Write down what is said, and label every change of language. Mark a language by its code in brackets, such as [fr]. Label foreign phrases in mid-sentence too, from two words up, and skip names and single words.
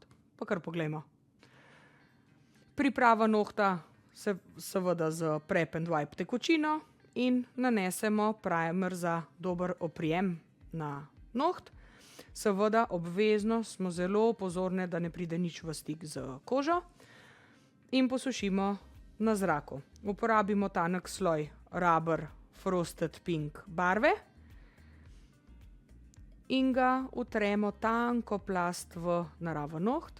[sl] Pa kar poglejmo. Priprava nohta seveda z [en] prep and wipe [sl] tekočino in nanesemo primer za dober oprijem na noht. Seveda obvezno smo zelo pozorni, da ne pride nič v stik z kožo, in posušimo na zraku. Uporabimo tanek sloj Rubber Frosted Pink barve in ga utremo tanko plast v naraven noht.